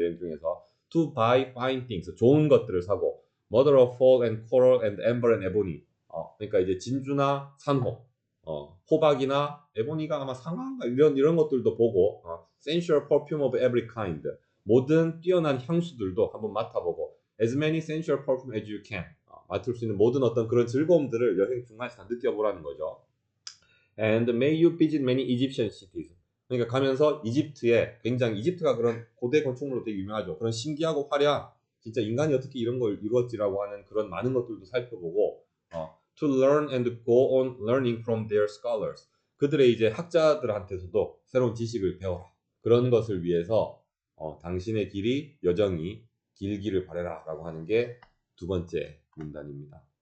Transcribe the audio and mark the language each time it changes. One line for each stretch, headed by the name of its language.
Korean: 여행 중에서
English: to buy fine things
Korean: 좋은 것들을 사고
English: mother of pearl and coral and amber and ebony
Korean: 그러니까 이제 진주나 산호 호박이나 에보니가 아마 상아인가 이런 것들도 보고
English: sensual perfume of every kind
Korean: 모든 뛰어난 향수들도 한번 맡아보고
English: as many sensual perfume as you can
Korean: 맡을 수 있는 모든 어떤 그런 즐거움들을 여행 중간에 다 느껴보라는 거죠.
English: And may you visit many Egyptian cities.
Korean: 그러니까 가면서 이집트에 굉장히 이집트가 그런 고대 건축물로 되게 유명하죠. 그런 신기하고 화려한 진짜 인간이 어떻게 이런 걸 이루었지라고 하는 그런 많은 것들도 살펴보고
English: to learn and go on learning from their scholars.
Korean: 그들의 이제 학자들한테서도 새로운 지식을 배워라. 그런 것을 위해서 당신의 길이 여정이 길기를 바라라라고 하는 게 두 번째 문단입니다.